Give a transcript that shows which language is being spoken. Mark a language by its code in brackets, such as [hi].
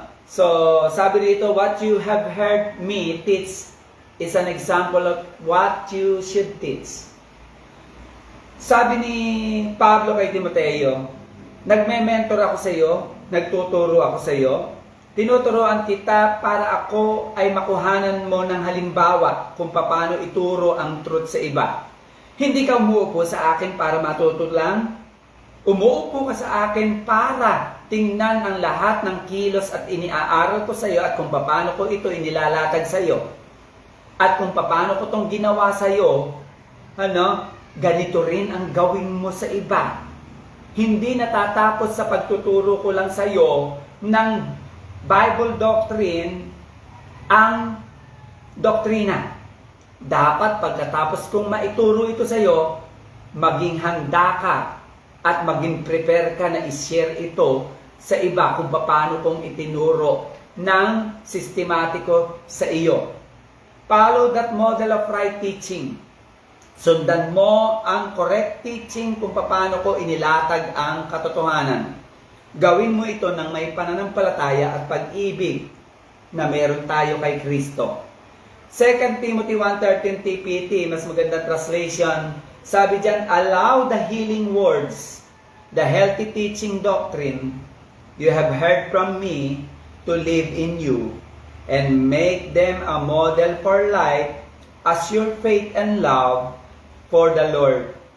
[tl] So, sabi dito, [en] what you have heard me teach is an example of what you should teach. [tl] Sabi ni Pablo kay Timoteo, nagme-mentor ako sa iyo, nagtuturo ako sa iyo, tinuturuan kita para ako ay makuhanan mo ng halimbawa kung paano ituro ang truth sa iba. Hindi ka umuupo sa akin para matuto lang. Umuupo ka sa akin para tingnan ang lahat ng kilos at iniaaral ko sa iyo at kung paano ko ito inilalatag sa iyo. At kung paano ko itong ginawa sa iyo, ganito rin ang gawin mo sa iba. Hindi natatapos sa pagtuturo ko lang sa iyo ng Bible doctrine ang doktrina. Dapat pagkatapos kong maituro ito sa iyo, maging handa ka at maging prepare ka na i-share ito sa iba kung paano kong itinuro ng sistematiko sa iyo. [en] Follow that model of right teaching. [tl] Sundan mo ang correct teaching kung paano ko inilatag ang katotohanan. Gawin mo ito ng may pananampalataya at pag-ibig na meron tayo kay Kristo. [en] 2 Timothy 1:13 TPT, [tl] mas magandang translation, sabi diyan, [en] allow the healing words, the healthy teaching doctrine you have heard from me to live in you, and make them a model for life as your faith and love for the Lord.